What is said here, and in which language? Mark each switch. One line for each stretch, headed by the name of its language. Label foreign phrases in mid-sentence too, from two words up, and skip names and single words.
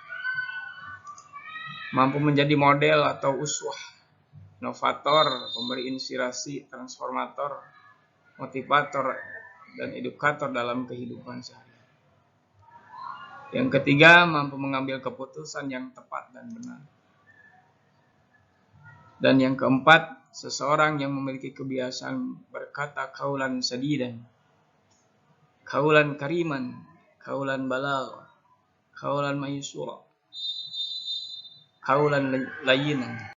Indonesian: Mampu menjadi model atau uswah, inovator, pemberi inspirasi, transformator, motivator, dan edukator dalam kehidupan sehari-hari. Yang ketiga, mampu mengambil keputusan yang tepat dan benar. Dan yang keempat, seseorang yang memiliki kebiasaan berkata
Arabic: قولا سديدا قولا كريما قولا بليغا قولا ميسورا قولا لينا.